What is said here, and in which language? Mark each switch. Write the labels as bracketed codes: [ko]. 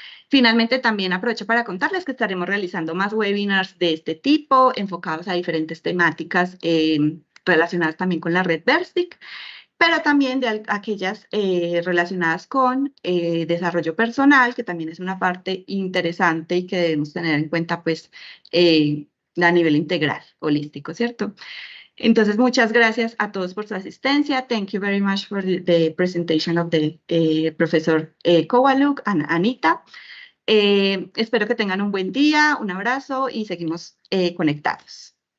[es] Finalmente también aprovecho para contarles que estaremos realizando más webinars de este tipo, enfocados a diferentes temáticas relacionadas también con la red Versic, pero también de aquellas relacionadas con desarrollo personal, que también es una parte interesante y que debemos tener en cuenta pues a nivel integral, holístico, ¿cierto? Entonces, muchas gracias a todos por su asistencia. [en] Thank you very much for the presentation of the Professor Kowaluk and Anita. [es] Espero que tengan un buen día, un abrazo y seguimos conectados.